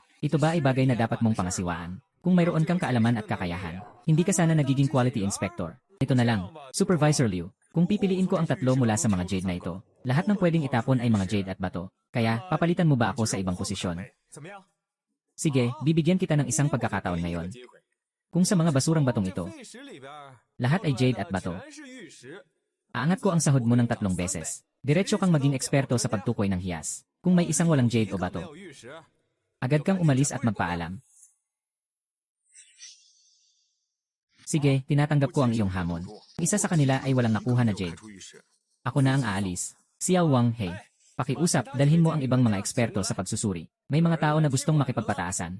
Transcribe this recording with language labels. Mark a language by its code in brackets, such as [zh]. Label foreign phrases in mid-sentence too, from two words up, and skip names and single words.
[tl] Ito ba ay bagay na dapat mong pangasiwaan? Kung mayroon kang kaalaman at kakayahan, hindi ka sana nagiging quality inspector. Ito na lang, Supervisor Liu. Kung pipiliin ko ang 3 mula sa mga jade na ito, lahat ng pwedeng itapon ay mga jade at bato. Kaya, papalitan mo ba ako sa ibang posisyon? [zh] 怎么样？ [tl] Sige, bibigyan kita ng isang pagkakataon ngayon. [zh] 机会。 [tl] Kung sa mga basurang batong [zh] 这 [tl] ito, [zh] 废石里边儿 [tl] lahat ay jade at bato, [zh] 全是玉石。 [tl] aangat ko ang sahod mo ng 3 beses. Diretso kang maging eksperto sa pagtukoy ng hiyas. Kung may isang walang jade [zh] 一 [tl] o [zh] 个没 [tl] bato, [zh] 有玉石， [tl] agad kang umalis at magpaalam. Sige, tinatanggap ko ang iyong hamon. Isa sa kanila ay walang nakuha na jade. Ako na ang aalis. Xiao Wang He. Pakiusap, dalhin mo ang ibang mga eksperto sa pagsusuri. May mga tao na gustong makipagpataasan.